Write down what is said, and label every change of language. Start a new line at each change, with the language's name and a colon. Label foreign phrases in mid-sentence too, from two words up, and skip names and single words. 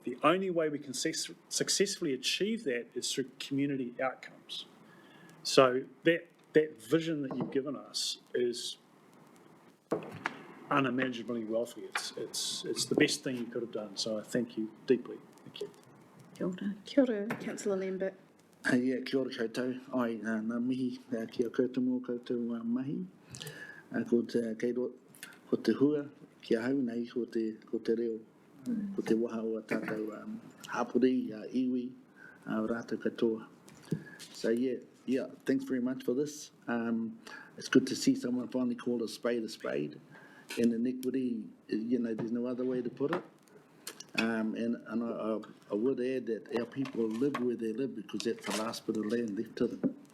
English: The only way we can successfully achieve that is through community outcomes. So that vision that you've given us is unimaginably wealthy. It's the best thing you could have done. So I thank you deeply. Thank you.
Māori: Kia ora. Kia ora, Councillor Lambert. Ia, kia ora koutou. Ai, ngā mihi, kia koutou mō koutou mahi. Ko te hua, kia hau nei, ko te reo, ko te waha o a tātou hapori, iwi, rātou katoa.
English: So yeah, thanks very much for this. It's good to see someone finally call a spade, and inequity, there's no other way to put it. And I would add that our people live where they live because that's the last bit of land left to them.